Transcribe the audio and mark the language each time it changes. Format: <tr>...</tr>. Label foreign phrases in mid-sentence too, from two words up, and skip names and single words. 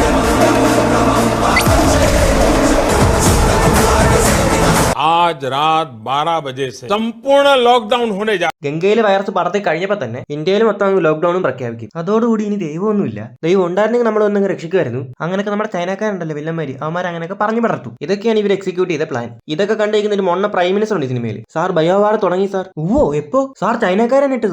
<hi>आज रात 12 बजे से संपूर्ण लॉकडाउन होने जा</hi> <ml>ഗംഗയിൽ വൈറസ് പടർത്തി കഴിഞ്ഞപ്പോൾ തന്നെ ഇന്ത്യയിൽ മൊത്തം അങ്ങ് ലോക്ക്ഡൌണും പ്രഖ്യാപിക്കും. അതോടുകൂടി ഇനി ദൈവമൊന്നുമില്ല. ദൈവം ഉണ്ടായിരുന്നെങ്കിൽ നമ്മൾ ഒന്നങ്ങ് രക്ഷിക്കുമായിരുന്നു. അങ്ങനെയൊക്കെ നമ്മുടെ ചൈനക്കാരുണ്ടല്ലോ വില്ലന്മാര്, അവന്മാർ അങ്ങനെയൊക്കെ പറഞ്ഞു പടർത്തു. ഇതൊക്കെയാണ് ഇവർ എക്സിക്യൂട്ട് ചെയ്ത പ്ലാൻ. ഇതൊക്കെ കണ്ടിരിക്കുന്ന ഒരു മൊണ്ണ</ml> <en>prime minister</en> <ml>ഉണ്ട് സിനിമയിൽ. സാർ ബയോവാർ തുടങ്ങി സാർ. ഓ എപ്പോ സാർ ചൈനക്കാരാണ് ഇട്ടത്.</ml>